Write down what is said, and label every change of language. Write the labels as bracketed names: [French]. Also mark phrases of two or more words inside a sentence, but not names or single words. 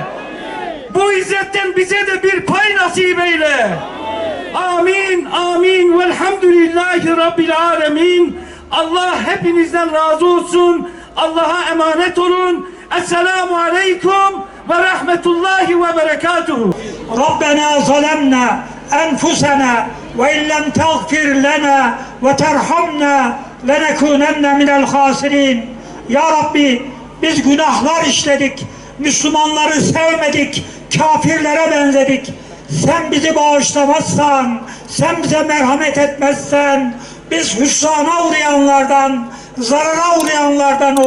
[Turkish] Bu izzetten bize de bir pay nasip eyle. Amin, amin. [Arabic] والحمد لله رب العالمين. [Turkish] Allah hepinizden razı olsun. Allah'a emanet olun. [Arabic] السلام عليكم ورحمة الله وبركاته. ربنا ظلمنا أنفسنا وإن لم تغفر لنا وترحمنا لنكونن من الخاسرين. [Turkish] Ya Rabbi, biz günahlar işledik, Müslümanları sevmedik, kafirlere benzedik. Sen bizi bağışlamazsan, sen bize merhamet etmezsen, biz hüsrana uğrayanlardan, zarara uğrayanlardan oluruz.